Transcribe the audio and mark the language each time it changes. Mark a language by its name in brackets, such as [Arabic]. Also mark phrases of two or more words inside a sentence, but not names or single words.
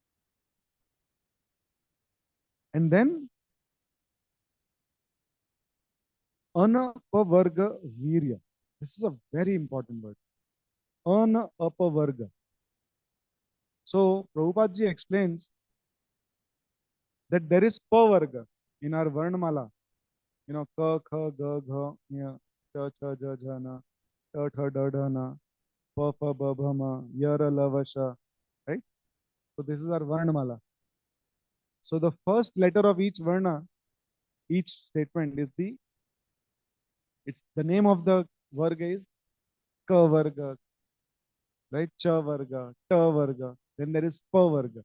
[English] And then Anapavarga Virya. This is a very important word. Anapavarga. So Prabhupada ji explains that there is pavarga in our Varnamala. [Sanskrit] Ka, kha, ga, gha, nya, cha, cha, ja, ja, na, ta, tha, da, da, na, pa, pa, ba, bha, ma, yara, la, va, sha. [English] Right? So this is our Varnamala. So the first letter of each Varna, each statement is it's the name of the Varga is Ka Varga, right? Cha Varga, Ta Varga. Then there is Pa Varga.